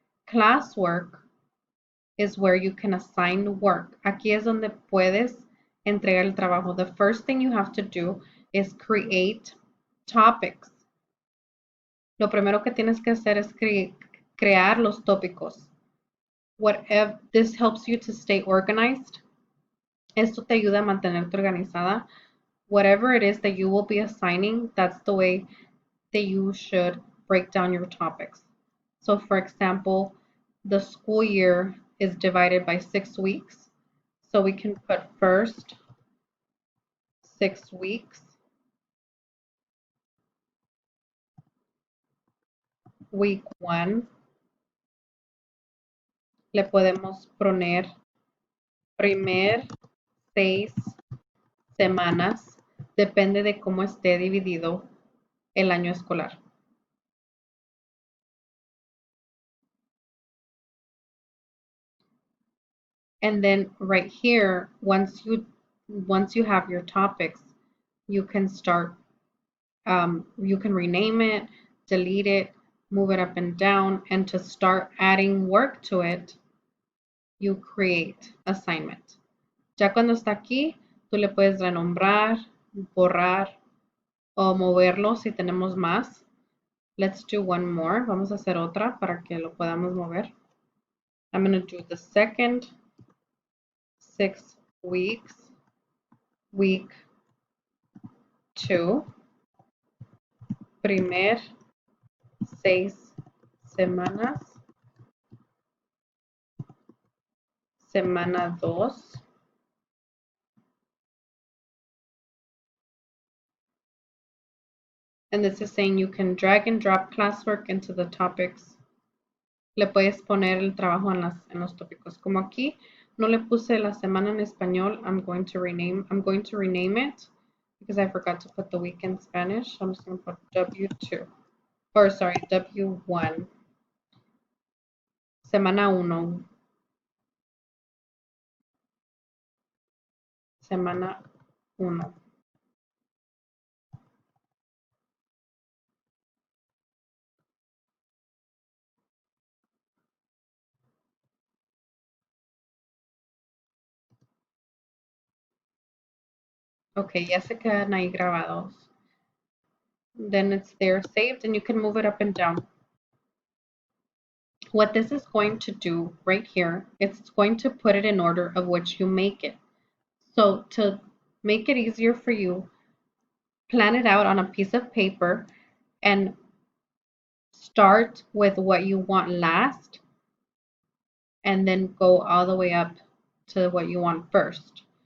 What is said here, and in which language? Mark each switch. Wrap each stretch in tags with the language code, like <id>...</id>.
<en>Classwork is where you can assign work.</en> <es>Aquí es donde puedes entregar el trabajo.</es> <en>The first thing you have to do is create topics.</en> <es>Lo primero que tienes que hacer es crear los tópicos.</es> <en>Whatever this helps you to stay organized.</en> <es>Esto te ayuda a mantenerte organizada.</es> <en>Whatever it is that you will be assigning, that's the way that you should break down your topics. So for example, the school year is divided by 6 weeks. So we can put first 6 weeks, week 1.</en> <es>Le podemos poner primer 6 semanas. Depende de cómo esté dividido el año escolar.</es> <en>And then right here, once you have your topics, you can start, you can rename it, delete it, move it up and down, and to start adding work to it, you create assignment.</en> <es>Ya cuando está aquí, tú le puedes renombrar, borrar o moverlo si tenemos más.</es> <en>Let's do one more.</en> <es>Vamos a hacer otra para que lo podamos mover.</es> <en>I'm going to do the second 6 weeks, week 2,</en> <es>primer 6 semanas, semana 2,</es> <en>and this is saying you can drag and drop classwork into the topics.</en> <es>Le puedes poner el trabajo en los tópicos. Como aquí no le puse la semana en español,</es> <en>I'm going to rename it because I forgot to put the week in Spanish. I'm just going to put W2. Or sorry, W1.</en> <es>Semana 1. Semana 1. Ok, ya se quedan ahí grabados.</es> <en>Then it's there saved and you can move it up and down. What this is going to do right here, it's going to put it in order of which you make it. So to make it easier for you, plan it out on a piece of paper and start with what you want last and then go all the way up to what you want first.</en>